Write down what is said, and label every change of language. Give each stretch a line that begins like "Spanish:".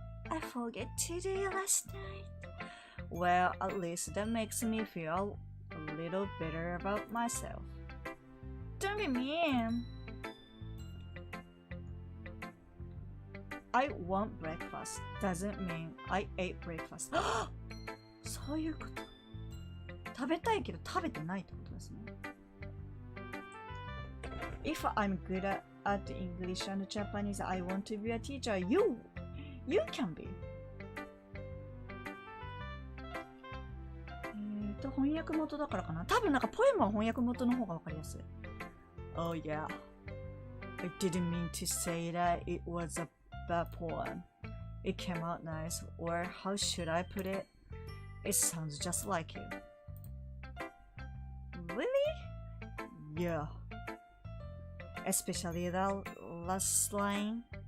English: I forgot to do it last night. Well, at least that makes me feel a little better about myself. Don't be mean. I want breakfast doesn't mean I ate breakfast.
Japanese: そういうこと。食べたいけど食べてないってことですね。
English: If I'm good at English and Japanese, I want to be a teacher. You can be.
Japanese: 翻訳元だからかな。多分なんかポエムは翻訳元の方がわかりやすい。
English: Oh yeah. I didn't mean to say that it was a bad poem. It came out nice, or how should I put it? It sounds just like you. Really? Yeah. Especially the last line.